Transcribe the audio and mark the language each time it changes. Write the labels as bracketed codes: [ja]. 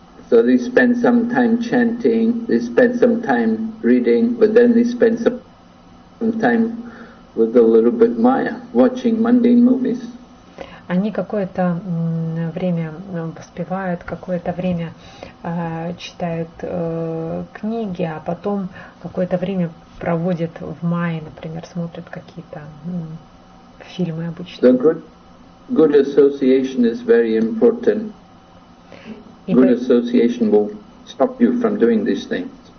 [en] So they spend some time chanting, they spend some time reading, but then they spend some time with a little bit Maya, watching mundane movies. [ru] Они какое-то время воспевают, какое-то время читают книги, а потом какое-то время проводят в мае, например, смотрят какие-то фильмы обычно. [en] So good association is very important. Good association will stop you from doing these things.